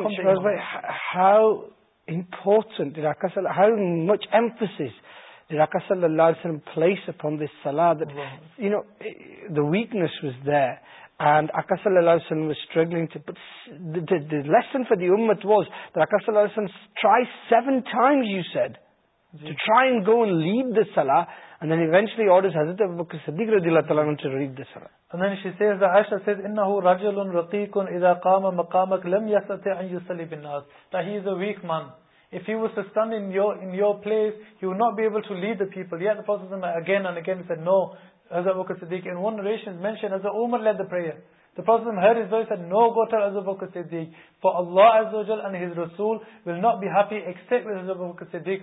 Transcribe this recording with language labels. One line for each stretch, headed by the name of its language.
English: But again, how important did Aka sallallahu alayhi wa sallam, how much emphasis did Aka sallallahu alayhi wa sallam place upon this salah, that you know, the weakness was there and Aka sallallahu alayhi wa sallam was struggling to, but the lesson for the ummah was that Aka sallallahu alayhi wa sallam tried seven times, you said, to try and go and lead the salah, and then eventually orders Hazrat Abu Bakr Siddiq radiallahu ta'ala to read the salah. And then she says, the Aisha says,
Arabic: إِنَّهُ رَجَلٌ رَقِيقٌ إِذَا قَامَ مَقَامَكَ لَمْ يَسْتَطِعْ أَنْ يُسَلِّي بِالنَّاسِ.
English: That he is a weak man. If he was to stand in your place, he would not be able to lead the people. Yet the Prophet again and again said, no, Hazrat Abu Bakr Siddiq. In one narration is mentioned, Hazrat Umar led the prayer. The Prophet heard his voice and said, no, go tell Hazrat Abu Bakr Siddiq, for Allah Azza wa Jal and His Rasul will not be happy except with Hazrat Abu Bakr Siddiq.